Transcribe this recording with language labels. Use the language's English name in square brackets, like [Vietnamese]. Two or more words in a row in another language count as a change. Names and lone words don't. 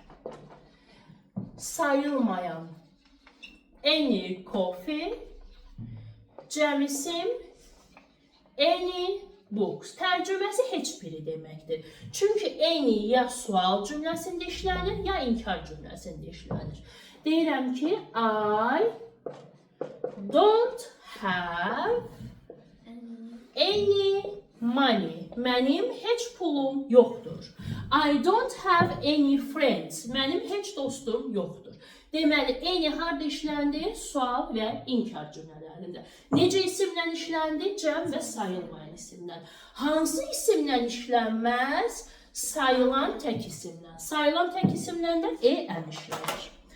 [Azerbaijani] Sayılmayan [English] any coffee, [Azerbaijani] cəm isim [English] any books. [Azerbaijani] Tərcüməsi heç biri deməkdir. Çünki any ya sual cümləsində işlənir, ya inkar cümləsində işlənir. Deyirəm ki, [English] I don't have any money. [Azerbaijani] Mənim heç pulum yoxdur. [English] I don't have any friends. [Azerbaijani] Mənim heç dostum yoxdur. Deməli, eyni harda işləndi? Sual və inkar cümlələrində. Necə isimlə işləndi? Cəm və sayılmayan isimdən. Hansı isimlə işlənməz? Sayılan tək isimdən. Sayılan tək isimdən də əm işlənir.